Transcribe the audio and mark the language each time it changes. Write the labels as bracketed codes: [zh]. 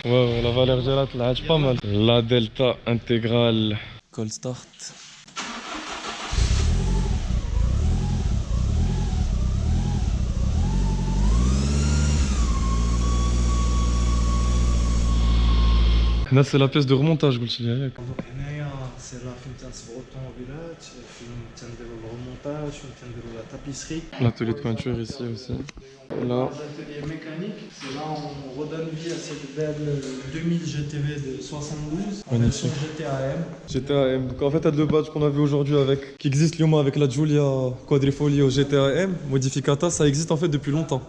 [fr] Ouais, la Valère Gelat, là, pas mal. La Delta intégrale. Call start. Là, c'est la pièce de remontage, [ar] قلت لي ياك. هنايا سي لا فين تنصبغوا الطوموبيلات فين تنديروا الريمونتاج فين تنديروا لا تابيسري. [fr] L'atelier de peinture ici aussi. Là, L'atelier mécanique, c'est là où on redonne vie à cette belle 2000 GTV de 72 en version Magnifique. GTAM. GTA M. Donc en fait, elle le badge qu'on a vu aujourd'hui qui existe Lyon avec la Giulia Quadrifoglio GTA M, modificata, ça existe en fait depuis longtemps.